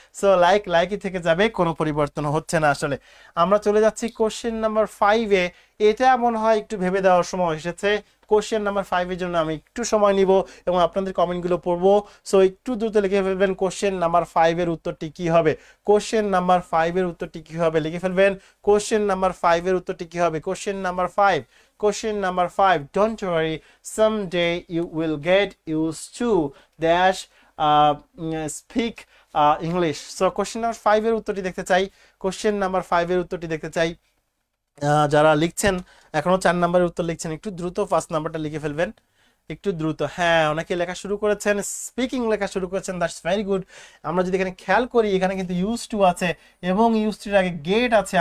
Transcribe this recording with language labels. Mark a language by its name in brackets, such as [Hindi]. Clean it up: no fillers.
[Bangla] So লাইকই থেকে যাবে, কোনো পরিবর্তন হচ্ছে না। আসলে আমরা চলে যাচ্ছি কোশ্চেন নাম্বার 5 এ। এটা মনে হয় একটু ভেবে দেওয়ার সময় এসেছে। কোশ্চেন নাম্বার 5 এর জন্য আমি একটু সময় নিব এবং আপনাদের কমেন্টগুলো পড়বো। সো একটু দ্রুত লিখে ফেলবেন কোশ্চেন নাম্বার 5 এর উত্তরটি কি হবে। কোশ্চেন নাম্বার 5 এর উত্তরটি কি হবে লিখে ফেলবেন। কোশ্চেন নাম্বার 5 এর উত্তরটি কি হবে। [English] Question number 5, question number 5, don't worry, someday you will get used to dash speak English। [Bangla] So question number 5 এর উত্তরটি দেখতে চাই। question number 5 এর উত্তরটি দেখতে চাই। যারা লিখছেন এখনো 4 নাম্বারের উত্তর লিখছেন, একটু দ্রুত ফার্স্ট নাম্বারটা লিখে ফেলবেন, একটু দ্রুত। হ্যাঁ, অনেকে লেখা শুরু করেছেন, স্পিকিং লেখা শুরু করেছেন, [English] That's very good. [Bangla] আমরা যদি এখানে খেয়াল করি, এখানে কিন্তু ইউজ টু আছে এবং ইউজ টুর আগে গেট আছে।